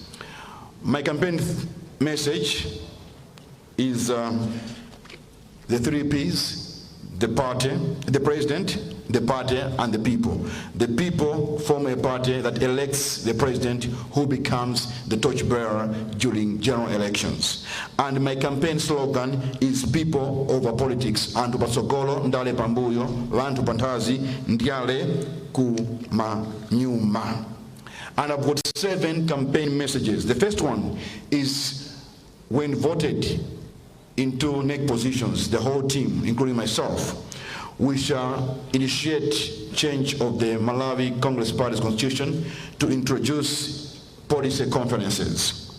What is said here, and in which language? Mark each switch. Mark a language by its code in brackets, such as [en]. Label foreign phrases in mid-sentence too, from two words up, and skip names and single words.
[en] My campaign message is the 3 Ps: the party, the president, the party, and the people. The people form a party that elects the president who becomes the torchbearer during general elections. And my campaign slogan is people over politics. [ny] Antu pasogolo ndale pambuyo, [tum] vantu pantazi ndiale kumanyuma. [en] And I've got 7 campaign messages. The first one is, when voted into neck positions, the whole team, including myself, we shall initiate change of the Malawi Congress Party's constitution to introduce policy conferences.